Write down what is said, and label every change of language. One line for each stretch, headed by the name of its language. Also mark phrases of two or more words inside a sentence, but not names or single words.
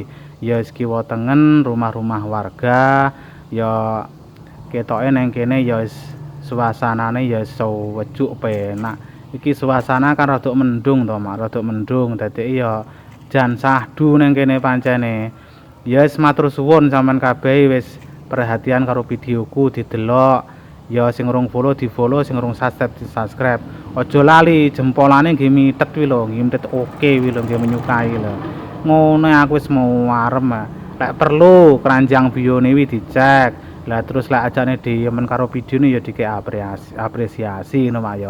Javanese: Ya wis kiwa tengen rumah-rumah warga ya ketoke nang kene ya wis suasanane ya wejuk penak. Iki suasana kan rada mendung to Mak, rada mendung dadi ya jan sahdu nang kene pancene. Ya wis matur suwun sampean kabeh wis perhatian karo videoku didelok. Ya sing urung follow di-follow, sing urung subscribe di-subscribe. Aja lali jempolane nggih mitet wi lho, nggih mitet oke wi lho, nggih menyukai lho. Ngono aku wis mau arem. Lek perlu keranjang bione wi dicek. Lah terus lek ajane diyemen karo videone ya dikek apresiasi ngono Mak ya.